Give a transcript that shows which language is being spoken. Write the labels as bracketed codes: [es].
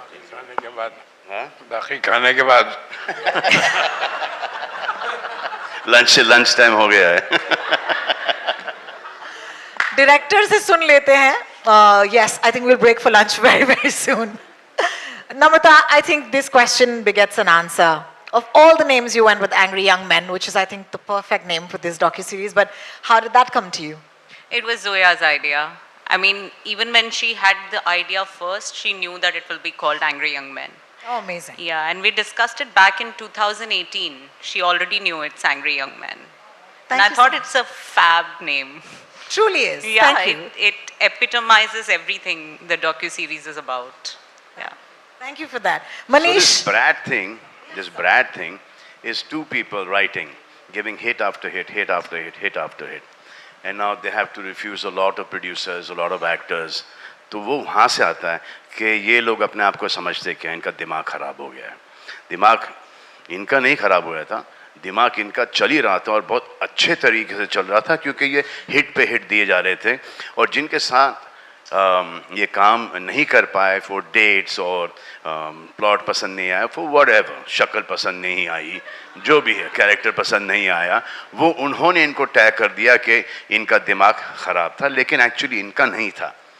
[hi] खाने के बाद, बाकी खाने के बाद लंच टाइम हो गया है. डायरेक्टर से सुन लेते हैं. [en] Yes, I think we'll break for lunch very soon. Namrata, I think this question begets an answer. Of all the names you went with Angry Young Men, which is I think the perfect name for this docuseries, but how did that come to you? It was Zoya's idea. I mean, even when she had the idea first, she knew that it will be called Angry Young Men. Oh, amazing. Yeah, and we discussed it back in 2018. She already knew it's Angry Young Men. And I thought it's a fab name. Truly is. Yeah, Thank you. it epitomizes everything the docu-series is about. Yeah. Thank you for that. So Manish. this Brad thing is two people writing, giving hit after hit, hit after hit, hit after hit. And now they have to refuse a lot of producers, a lot of actors. [hi] तो वो वहाँ से आता है कि ये लोग अपने आप को समझते कि इनका दिमाग खराब हो गया है. दिमाग इनका नहीं खराब हुआ था, दिमाग इनका चल ही रहा था और बहुत अच्छे तरीके से चल रहा था क्योंकि ये हिट पे हिट दिए जा रहे थे. और जिनके साथ ये काम नहीं कर पाए फॉर डेट्स और प्लॉट पसंद नहीं आया, [en] for whatever, [hi] शक्ल पसंद नहीं आई, जो भी है, कैरेक्टर पसंद नहीं आया, वो उन्होंने इनको टैग कर दिया कि इनका दिमाग ख़राब था, लेकिन एक्चुअली इनका नहीं था.